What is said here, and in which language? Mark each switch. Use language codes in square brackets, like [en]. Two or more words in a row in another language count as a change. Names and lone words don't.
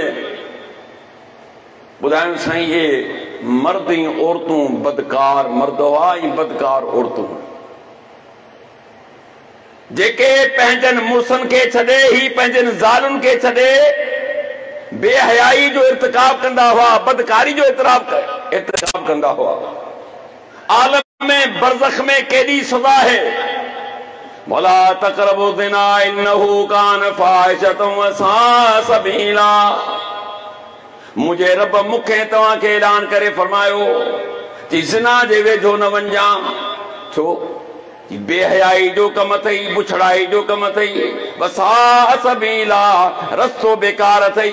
[sd] ॿुधायूं साईं, इहे मर्द ऐं औरतूं बदकार मर्द हुआ ऐं बदकार औरतूं, जेके पंहिंजनि मुड़सनि खे छॾे ही पंहिंजनि ज़ालुनि खे छॾे बेहयाई जो इर्तिकाब कंदा हुआ, बदकारी जो इर्तिकाब कंदा हुआ। आलम में बरज़ख में केॾी सज़ा है। [ar] ولا تقربوا الزنا إنه كان فاحشة وساء سبيلا. [sd] मुंहिंजे रब मूंखे तव्हांखे ऐलान करे फरमायो कि ज़िना जे वेझो न वञा। छो? बेहयाई जो कम अथई, बुछड़ाई जो कम अथई, [ar] وساء سبيلا, [sd] रस्तो बेकार अथई।